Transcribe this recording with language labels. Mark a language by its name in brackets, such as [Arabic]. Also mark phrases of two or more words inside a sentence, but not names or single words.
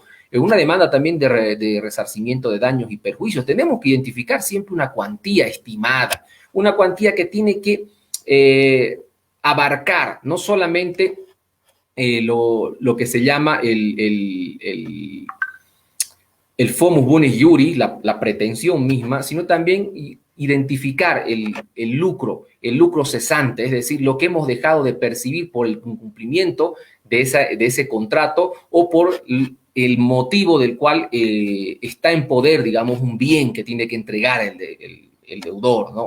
[Spanish] en una demanda también de resarcimiento de daños y perjuicios, tenemos que identificar siempre una cuantía estimada, una cuantía que tiene que abarcar no solamente lo que se llama [Latin] el fomus bonis iuri, [Spanish] la pretensión misma, sino también identificar el lucro cesante, es decir, lo que hemos dejado de percibir por el incumplimiento de ese contrato o por el motivo del cual está en poder, digamos, un bien que tiene que entregar el deudor, ¿no?